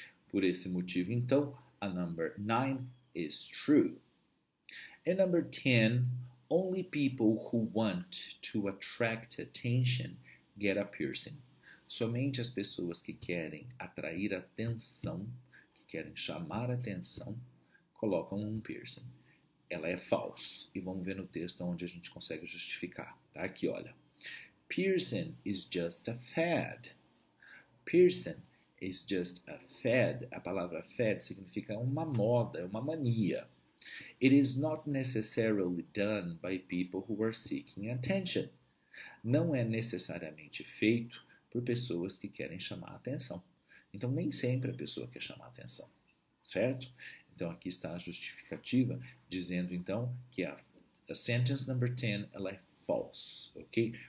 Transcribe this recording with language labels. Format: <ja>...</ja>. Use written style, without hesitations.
<pt>Por esse motivo, então, a</pt> <en>number 9 is true. And number 10, only people who want to attract attention get a piercing.</en> <pt>Somente as pessoas que querem atrair atenção, que querem chamar atenção, colocam um piercing. Ela é false. E vamos ver no texto onde a gente consegue justificar. Tá aqui, olha.</pt> <en>Piercing is just a fad. Piercing is just a fad.</en> <pt>A palavra fad significa uma moda, uma mania.</pt> <en>It is not necessarily done by people who are seeking attention.</en> <pt>Não é necessariamente feito por pessoas que querem chamar a atenção. Então, nem sempre a pessoa quer chamar a atenção, certo? Então, aqui está a justificativa, dizendo, então, que a sentence number 10, ela é false, ok?</pt>